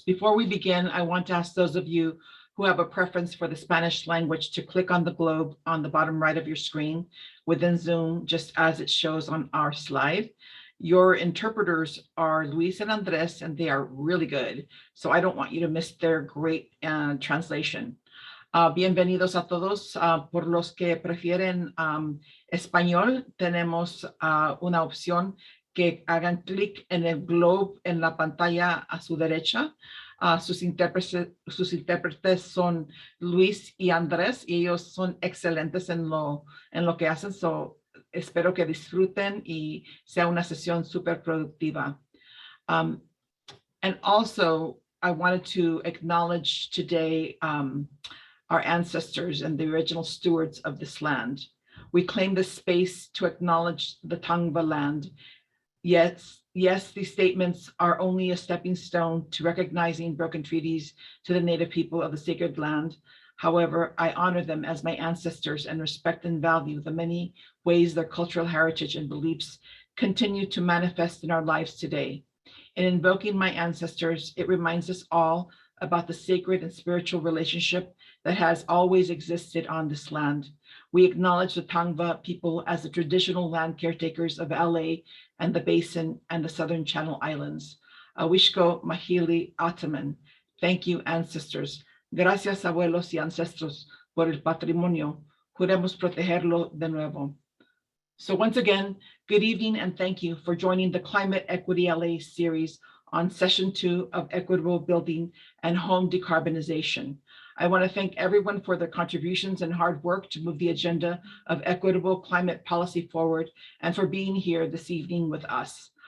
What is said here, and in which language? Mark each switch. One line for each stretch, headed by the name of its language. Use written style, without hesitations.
English: Before we begin, I want to ask those of you who have a preference for the Spanish language to click on the globe on the bottom right of your screen within Zoom, just as it shows on our slide. Your interpreters are Luis and Andres, and they are really good. So I don't want you to miss their great translation.
Spanish: Bienvenidos a todos. Por los que prefieren español, tenemos una opción que hagan clic en el globe en la pantalla a su derecha. Sus intérpretes son Luis y Andrés, y ellos son excelentes en lo que hacen. So, espero que disfruten y sea una sesión súper productiva.
English: And also, I wanted to acknowledge today our ancestors and the original stewards of this land. We claim this space to acknowledge the Tangva land. Yes, these statements are only a stepping stone to recognizing broken treaties to the native people of the sacred land. However, I honor them as my ancestors and respect and value the many ways their cultural heritage and beliefs continue to manifest in our lives today. In invoking my ancestors, it reminds us all about the sacred and spiritual relationship that has always existed on this land. We acknowledge the Tangva people as the traditional land caretakers of LA and the Basin and the Southern Channel Islands.
Gabrielino-Fernandeño: Awishko Mahili Ataman.
English: Thank you, ancestors.
Spanish: Gracias, abuelos y ancestros, por el patrimonio. Juremos protegerlo de nuevo.
English: So once again, good evening and thank you for joining the Climate Equity LA series on session 2 of Equitable Building and Home Decarbonization. I want to thank everyone for their contributions and hard work to move the agenda of equitable climate policy forward and for being here this evening with us.